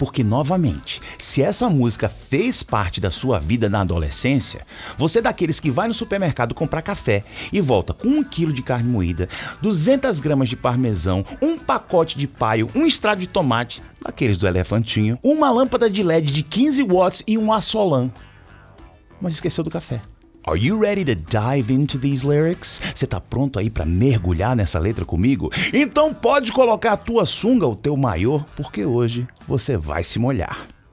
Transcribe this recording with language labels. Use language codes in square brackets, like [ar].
[pt] Porque, novamente, se essa música fez parte da sua vida na adolescência, você é daqueles que vai no supermercado comprar café e volta com 1 quilo de carne moída, 200 gramas de parmesão, um pacote de paio, um estrado de tomate, daqueles do elefantinho, uma lâmpada de LED de 15 watts e um assolã. Mas esqueceu do café. [en] Are you ready to dive into these lyrics? [pt] Você tá pronto aí pra mergulhar nessa letra comigo? Então pode colocar a tua sunga, o teu maiô, porque hoje você vai se molhar.